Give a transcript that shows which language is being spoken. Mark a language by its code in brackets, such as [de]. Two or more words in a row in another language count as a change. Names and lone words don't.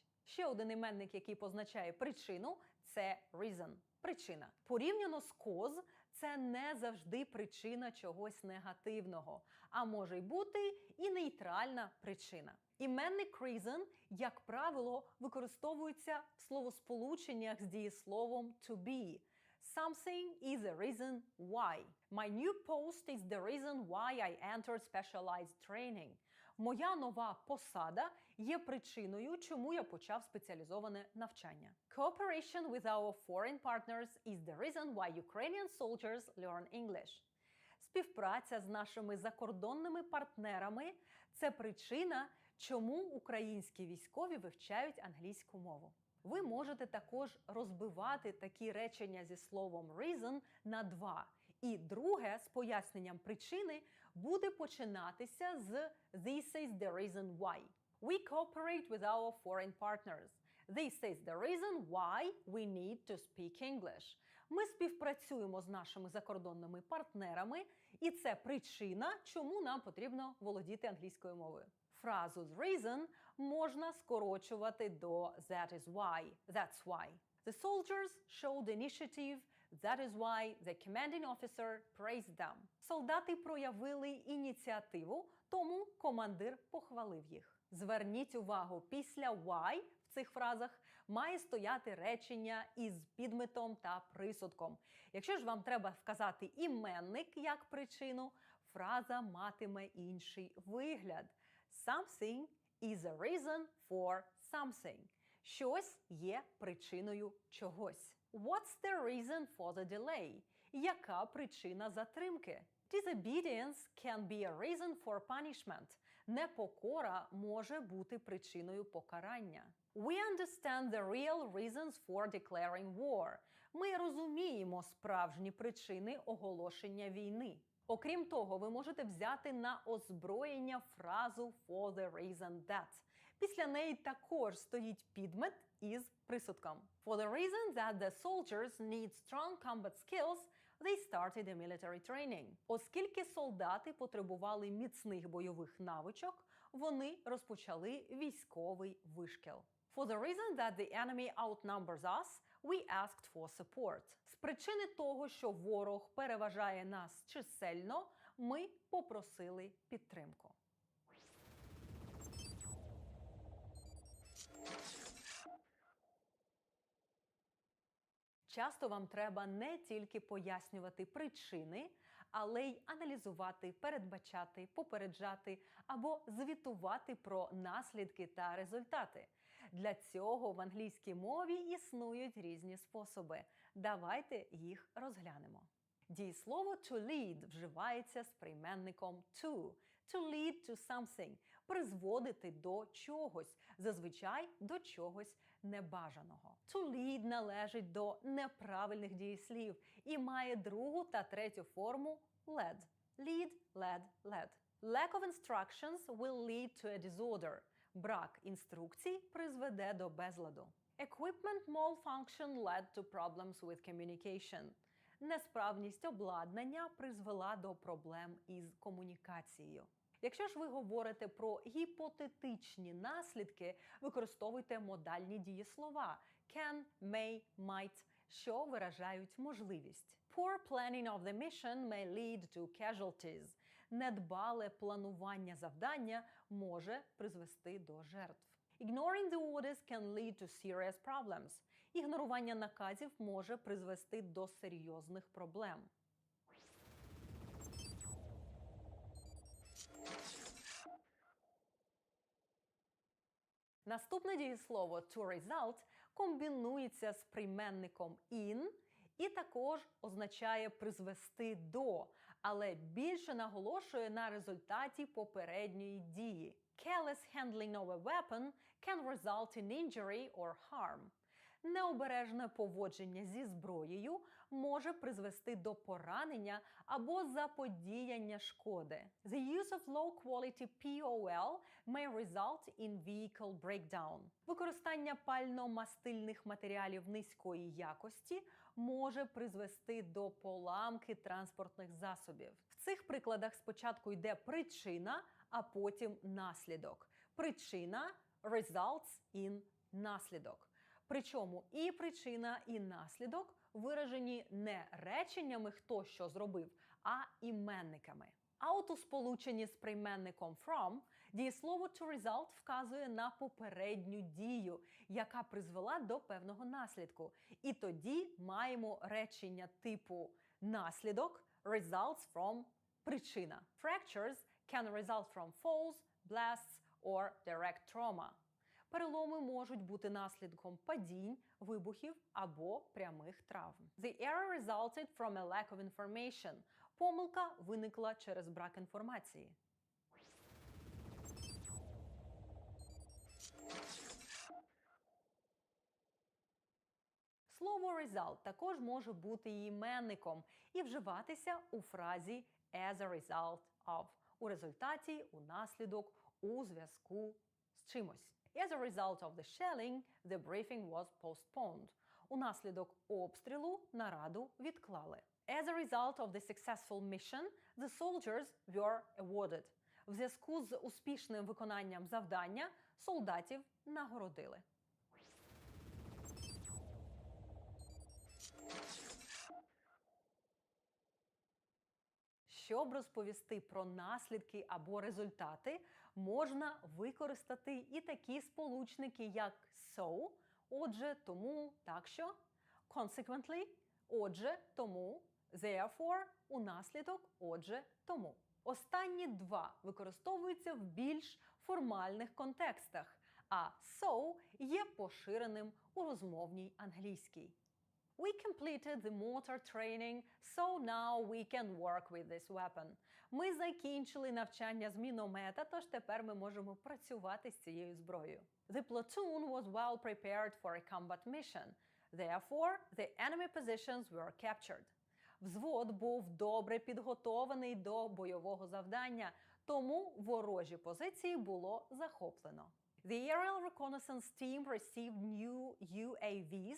[uk] Ще один іменник, який позначає причину – це reason. Причина. Порівняно з cause – це не завжди причина чогось негативного, а може й бути і нейтральна причина. Іменник reason, як правило, використовується в словосполученнях з дієсловом [en] to be. Something is a reason why. My new post is the reason why I entered specialized training. [uk] Моя нова посада є причиною, чому я почав спеціалізоване навчання. [en] Cooperation with our foreign partners is the reason why Ukrainian soldiers learn English. [uk] Співпраця з нашими закордонними партнерами – це причина, чому українські військові вивчають англійську мову. Ви можете також розбивати такі речення зі словом reason на два. І друге з поясненням причини буде починатися з [en] This is the reason why. We cooperate with our foreign partners. This is the reason why we need to speak English. [uk] Ми співпрацюємо з нашими закордонними партнерами, і це причина, чому нам потрібно володіти англійською мовою. Фразу з reason можна скорочувати до [en] that is why, that's why. The soldiers showed initiative, that is why the commanding officer praised them. [uk] Солдати проявили ініціативу, тому командир похвалив їх. Зверніть увагу, після why в цих фразах має стояти речення із підметом та присудком. Якщо ж вам треба вказати іменник як причину, фраза матиме інший вигляд. [en] Something is a reason for something. [uk] Щось є причиною чогось. [en] What's the reason for the delay? [uk] Яка причина затримки? [en] Disobedience can be a reason for punishment. [uk] Непокора може бути причиною покарання. [en] We understand the real reasons for declaring war. [uk] Ми розуміємо справжні причини оголошення війни. Окрім того, ви можете взяти на озброєння фразу [en] for the reason that. [uk] Після неї також стоїть підмет із присудком. [en] For the reason that the soldiers need strong combat skills, they started a military training. [uk] Оскільки солдати потребували міцних бойових навичок, вони розпочали військовий вишкіл. [en] For the reason that the enemy outnumbers us, we asked for support. [uk] З причини того, що ворог переважає нас чисельно, ми попросили підтримку. Часто вам треба не тільки пояснювати причини, але й аналізувати, передбачати, попереджати або звітувати про наслідки та результати. Для цього в англійській мові існують різні способи. Давайте їх розглянемо. Дієслово [en] to lead [uk] вживається з прийменником to. [en] To lead to something – [uk] призводити до чогось, зазвичай до чогось небажаного. [en] To lead [uk] належить до неправильних дієслів і має другу та третю форму led. [en] Lead, led, led. Lack of instructions will lead to a disorder. [uk] Брак інструкцій призведе до безладу. [en] Equipment malfunction led to problems with communication. [uk] Несправність обладнання призвела до проблем із комунікацією. Якщо ж ви говорите про гіпотетичні наслідки, використовуйте модальні дієслова [en] can, may, might, [uk] що виражають можливість. [en] Poor planning of the mission may lead to casualties. [uk] Недбале планування завдання може призвести до жертв. [en] Ignoring the orders can lead to serious problems. [uk] Ігнорування наказів може призвести до серйозних проблем. Наступне дієслово [en] to result [uk] комбінується з прийменником in і також означає призвести до, але більше наголошує на результаті попередньої дії. [en] Careless handling of a weapon can result in injury or harm. [uk] Необережне поводження зі зброєю може призвести до поранення або заподіяння шкоди. [en] The use of low-quality POL may result in vehicle breakdown. [uk] Використання пально-мастильних матеріалів низької якості може призвести до поламки транспортних засобів. В цих прикладах спочатку йде причина, а потім наслідок. Причина [en] results in [uk] наслідок. Причому і причина, і наслідок виражені не реченнями «хто що зробив», а іменниками. А от у сполученні з прийменником from дієслово [en] to result [uk] вказує на попередню дію, яка призвела до певного наслідку. І тоді маємо речення типу наслідок [en] results from [uk] причина. [en] Fractures can result from falls, blasts or direct trauma. [uk] Переломи можуть бути наслідком падінь, вибухів або прямих травм. [en] The error resulted from a lack of information. [uk] Помилка виникла через брак інформації. Слово result також може бути і іменником і вживатися у фразі [en] as a result of. [uk] У результаті, у наслідок, у зв'язку з чимось. [en] As a result of the shelling, the briefing was postponed. [uk] Унаслідок обстрілу нараду відклали. [en] As a result of the successful mission, the soldiers were awarded. [uk] В зв'язку з успішним виконанням завдання солдатів нагородили. Щоб розповісти про наслідки або результати, можна використати і такі сполучники, як so, отже, тому, так що, consequently, отже, тому, therefore, унаслідок, отже, тому. Останні два використовуються в більш формальних контекстах, а so є поширеним у розмовній англійській. [en] We completed the mortar training, so now we can work with this weapon. [uk] Ми закінчили навчання з міномета, тож тепер ми можемо працювати з цією зброєю. [en] The platoon was well prepared for a combat mission. Therefore, the enemy positions were captured. [uk] Взвод був добре підготований до бойового завдання, тому ворожі позиції було захоплено. [en] The aerial reconnaissance team received new UAVs.